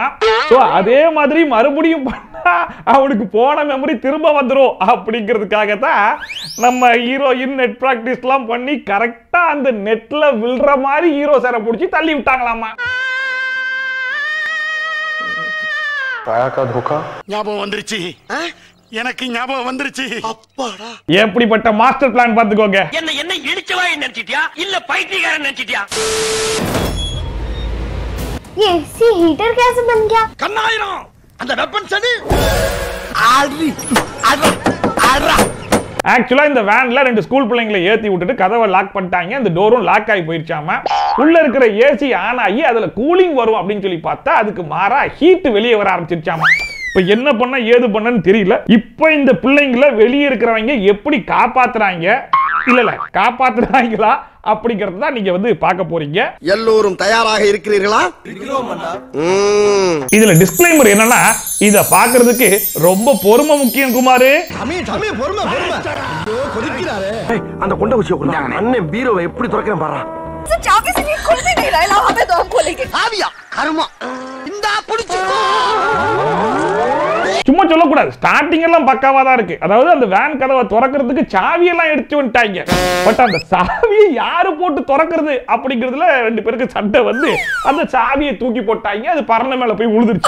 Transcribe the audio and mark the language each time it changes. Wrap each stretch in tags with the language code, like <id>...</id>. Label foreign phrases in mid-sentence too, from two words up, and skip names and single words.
<ta>சோ அதே மாதிரி மறுபடியும் பண்ணா அவனுக்கு போன மெமரி திரும்ப வந்துரும் அப்படிங்கிறதுக்காக தான் நம்ம ஹீரோயின்</ta> <en>net practice</en> <ta>எல்லாம் பண்ணி கரெக்டா அந்த நெட்ல விழுற மாதிரி ஹீரோ சாரை பிடிச்சி தள்ளி விட்டாங்களாமா. ஞாபகம் வந்துருச்சு, எனக்கு ஞாபகம் வந்துருச்சு. அப்பாடா, எப்படிப்பட்ட</ta> <en>master plan</en> <ta>பாத்துக்கோங்க. என்ன என்ன இடிச்சவாய் நினைச்சிட்டியா இல்ல பைத்தியக்காரன் நினைச்சிட்டியா?</ta> <hi>ये सी हीटर कैसे बन गया?</hi> <ta>கண்ணாயிரம் அந்த வெப்பன் சனி ஆடி ஆடா. ஆக்சுவலா இந்த வேன்ல ரெண்டு ஸ்கூல் பிள்ளைங்களை ஏத்தி விட்டுட்டு கதவை லாக் பண்ணிட்டாங்க. அந்த டோரும் லாக் ஆகி போயிருச்சாமா. உள்ள இருக்கிற</ta> <en>AC on</en> <ta>ஆகி அதுல கூலிங் வரும் அப்படின்னு சொல்லி பார்த்தா அதுக்கு மாறா ஹீட் வெளியே வர ஆரம்பிச்சிருச்சாமா. இப்ப என்ன பண்ண ஏது பண்ணன்னு தெரியல. இப்ப இந்த பிள்ளைங்களை வெளியே இருக்கிறவங்க எப்படி காப்பாத்துறாங்க, இல்ல காப்பாத்துறாங்களா அப்படிங்கறத தான் நீங்க வந்து பார்க்க போறீங்க. எல்லோரும் தயாராக இருக்கிறீர்களா? இதுல டிஸ்க்ளைமர் என்னன்னா, இத பாக்குறதுக்கு ரொம்ப பொறுமை முக்கியம் குமாரு. அந்த கொண்ட குச்சியை கொடுங்க. அண்ணன் பீரோவை எப்படி திறக்கிறேன் பாரு.</ta> <hi>चाबी से खुल भी नहीं रहा है, हमें तो हम खोलेंगे.</hi> <ta>ஆவியா கருமா இந்தா புடிச்சு. சும்மா சொல்லக்கூடாது, ஸ்டார்டிங் எல்லாம் பக்காவா தான் இருக்கு. அதாவது அந்த வேன் கதவை திறக்கிறதுக்கு சாவியெல்லாம் எடுத்து வந்துட்டாங்க. பட் அந்த சாவியை யாரு போட்டு திறக்கிறது அப்படிங்கிறதுல ரெண்டு பேருக்கு சண்டை வந்து அந்த சாவியை தூக்கி போட்டாங்க. அது பறந்த மேல போய் விழுந்துருச்சு.</ta>